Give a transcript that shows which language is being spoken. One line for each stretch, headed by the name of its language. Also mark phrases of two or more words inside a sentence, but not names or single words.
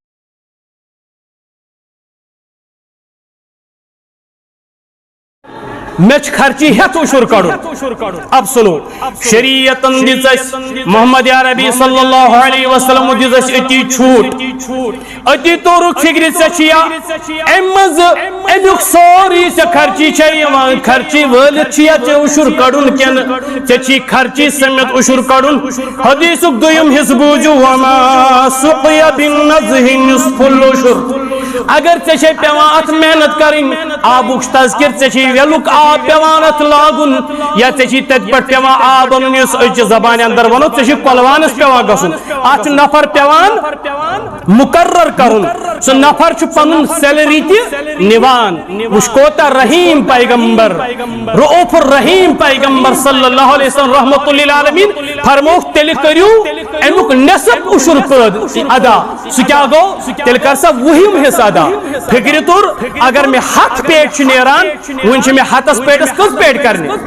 Kashmiri: مچ خرچی ہتھ اشر کڑن اب سنو شریعتن دِژ اَسہِ محمد عربی
Arabic: صلی اللہ علیہ وسلم
Kashmiri: دِژ اَسہِ أتی چھوٹ أتی توٚرُکھ فکرِ ژےٚ چھِیا امہِ منٛز امیُک سورُے ژےٚ خرچی چھےٚ یِوان خرچی وٲلِتھ چھِیا ژےٚ اشر کڑُن کِنہٕ ژےٚ چھی خرچی سمیت اشر کڑُن حدیثُک دوٚیِم حصہٕ بوٗزِو
Arabic: وما سُقِیَ بالنَضْحِ نِصْفُ العُشُر
Kashmiri: اگر ژےٚ چھے پیوان اتھ محنت کرٕنۍ آبُک تذکر ژےٚ چھے ویلُک آب پیوان اتھ لاگُن یا ژےٚ چھی تتہِ پٮ۪ٹھ پیوان آب انُن یُس أزچہِ زبانہِ اندر ونو ژےٚ چھُ کۄلوانس پیوان گژھُن اتھ چھُ نفر پیوان مقرر کرُن سُہ نفر چھُ پنُن سیلری تہِ نِوان وٕچھ کوتاہ رحیٖم پیغمبر
Arabic: رؤوف الرحیٖم
Kashmiri: پیغمبر
Arabic: صلی اللہ علیہ وسلم رحمۃ للعالمین
Kashmiri: فرمووُکھ تیٚلہِ کٔرِو امیُک نصف اشر پٲدٕ ادا سُہ کیاہ گوٚو تیٚلہِ کر سا وُہِم حصہٕ ادا فکرِ توٚر اگر مےٚ 100 پیٹ چھُ نیران وۄنۍ چھِ مےٚ 100 پیٹس کٔژ پیٹ کرنہِ